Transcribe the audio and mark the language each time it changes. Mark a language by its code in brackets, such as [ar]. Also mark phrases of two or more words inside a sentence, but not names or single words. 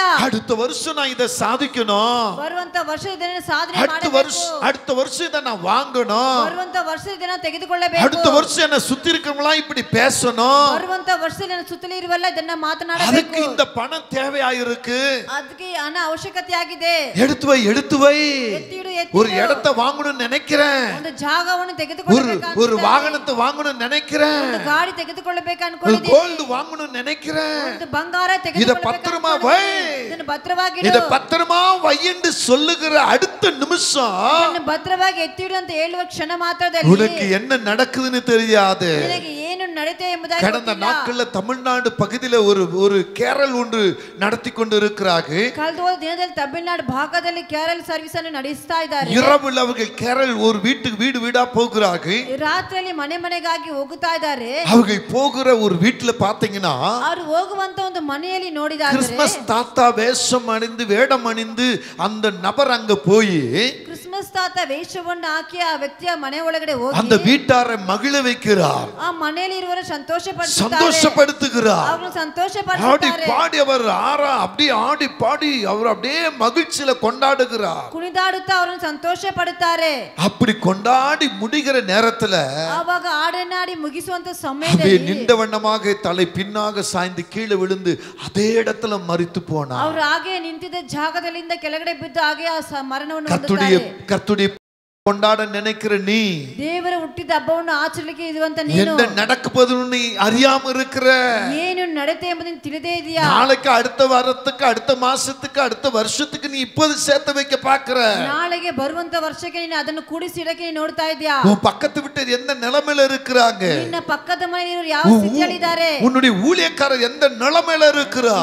[ta] அடுத்த வருஷம் நான் இதை சாதிக்கணும். [kn] ಬರುವಂತ ವರ್ಷ ಇದನ್ನು ಸಾಧನೆ [ta] அடுத்த வருஷம் இதை நான் வாங்கணும். [kn] ಬರುವಂತ ವರ್ಷ ಇದನ್ನು ತೆಗೆದುಕೊಳ್ಳಬೇಕು. [ta] அடுத்த வருஷம் என்ன சுத்தி இருக்கவங்களா இப்படி பேசணும். [kn] ಬರುವಂತ ವರ್ಷದಲ್ಲಿ ನನ್ನ ಸುತ್ತಲೂ ಇರುವಲ್ಲ ಇದನ್ನ ಮಾತನಾಡಬೇಕು. [ta] அதுக்கு இந்த பணம் தேவையாயிருக்கு. [kn] ಅದಕ್ಕೆ ಹಣ ಅವಶ್ಯಕತೆ ಆಗಿದೆ. [ta] எடுத்து வை ஒரு இடத்தை வாங்கணும்னு நினைக்கிறேன். [kn] ಒಂದು ಜಾಗವನ್ನು ತೆಗೆದುಕೊಳ್ಳಬೇಕು. [ta] ஒரு வாகனத்தை வாங்கணும்னு நினைக்கிறேன். [kn] ಒಂದು ಗಾಡಿ ತೆಗೆದುಕೊಳ್ಳಬೇಕು [ta] ஒரு [kn] ಅನ್ಕೊಂಡಿದ್ದೀನಿ. [ta] கோல்ಡ್ வாங்கணும்னு நினைக்கிறேன். [kn] ಒಂದು ಬಂಗಾರ [ta] இத [kn] ತೆಗೆದುಕೊಳ್ಳಬೇಕು. [ta] பத்திரமா வை. [kn] ಇದನ್ನು ಭದ್ರವಾಗಿ [ta] இத [kn] ಇಡು. [ta] பத்திரமா வை என்று சொல்லுகிற அடுத்த நிமிஷம் [kn] ಇದನ್ನು ಭದ್ರವಾಗಿ ಎತ್ತಿಡು ಅಂತ ಹೇಳುವ ಕ್ಷಣ ಮಾತ್ರದಲ್ಲಿ [ta] உனக்கு என்ன நடக்குதுன்னு தெரியாது. [kn] ನಿನಗೆ ಏನು ನಡೆಯುತ್ತೆ ಎಂಬುದಾಗಿ [ta] கடந்த நாட்கள்ல தமிழ்நாடு பகுதியில ஒரு கேரல் ஒன்று நடத்தி கொண்டு இருக்கிறார்கள். [kn] ಕಳೆದ ಹೋದ ದಿನದಲ್ಲಿ ತಮಿಳುನಾಡು ಭಾಗದಲ್ಲಿ ಕೇರಳ ಸರ್ವಿಸ್ ಅನ್ನು ನಡೆಸ್ತಾ ಇದ್ದಾರೆ. [ta] இரவுல அவர்கள் கேரல் ஒரு வீடு வீடா போகிறார்கள். [kn] ರಾತ್ರಿಯಲ್ಲಿ ಮನೆ ಮನೆಗಾಗಿ ಹೋಗುತ್ತಾ ಇದ್ದಾರೆ. [ta] அவர்கள் போகிற ஒரு வீட்டுல பாத்தீங்கன்னா [kn] ಅವರು ಹೋಗುವಂತ ಒಂದು ಮನೆಯಲ್ಲಿ ನೋಡಿದಾಗ [ta] கிறிஸ்மஸ் தாத்தா வேஷம் அணிந்து வேடம் அணிந்து அந்த நபர் அங்க போய் [kn] ಕ್ರಿಸ್ಮಸ್ ತಾತ ವೇಷವನ್ನು ಹಾಕಿ ಆ ವ್ಯಕ್ತಿಯ ಮನೆ ಒಳಗಡೆ ಹೋಗಿ [ta] அந்த வீட்டாரை மகிழ வைக்கிறார். [kn] ಆ ಮನೆಯಲ್ಲಿ ಇರುವವರು [ta] சந்தோஷப்படுத்துகிறார். [kn] ಅವರನ್ನು ಸಂತೋಷ [ta] ஆடி [kn] ಪಡಿಸುತ್ತಾರೆ. [ta] பாடி அவர் அப்படியே ஆடி பாடி அவர் அப்படியே மகிழ்ச்சியில கொண்டாடுகிறார். [kn] ಕುಣಿದಾಡುತ್ತಾ ಅವರನ್ನು ಸಂತೋಷ ಪಡುತ್ತಾರೆ. [ta] அப்படி கொண்டாடி முடிகிற நேரத்துல [kn] ಆವಾಗ ಹಾಡನ್ನಾಡಿ ಮುಗಿಸುವಂತ [ta] அப்படியே [kn] ಸಮಯದಲ್ಲಿ [ta] நின்ற வண்ணமாக தலை பின்னாக சாய்ந்து கீழே விழுந்து அதே இடத்துல மரித்து போனார். [kn] ಅವರು ಹಾಗೆ ನಿಂತಿದ್ದ ಜಾಗದಲ್ಲಿಂದ ಕೆಳಗಡೆ ಬಿದ್ದು ಹಾಗೆ ಆ ಮರಣವನ್ನು [ta] கர்த்தருடைய கொண்டாட நினைக்கிற நீ [kn] ದೇವರ ಹುಟ್ಟಿದ ಹಬ್ಬವನ್ನು ಆಚರಿಸಲಿಕ್ಕೆ ಇರುವಂತ ನೀನು [ta] என்ன நடக்குதுன்னு நீ அறியாம இருக்கிற. [kn] ಏನು ನಡೆಯುತ್ತೆ ಎಂಬುದನ್ನು ತಿಳಿದೇ ಇದೆಯಾ? [ta] நாளைக்கு அடுத்த வாரத்துக்கு அடுத்த மாசத்துக்கு அடுத்த வருஷத்துக்கு நீ இப்போது சேர்த்து வைக்க பாக்குற. [kn] ನಾಳೆಗೆ ಬರುವಂತ ವರ್ಷಕ್ಕೆ ನೀನು ಅದನ್ನು ಕೂಡಿಸಿ ಇಡಕ್ಕೆ ನೀನು ನೋಡ್ತಾ ಇದೆಯಾ? [ta] உன் பக்கத்து விட்டு எந்த நிலைமையில இருக்கிறாங்க? [kn] ನಿನ್ನ ಪಕ್ಕದ ಮನೆಯವರು ಯಾವ ಸ್ಥಿತಿಯಲ್ಲಿದ್ದಾರೆ? [ta] உன்னுடைய ஊழியக்காரர் எந்த நிலைமையில இருக்கிறார்?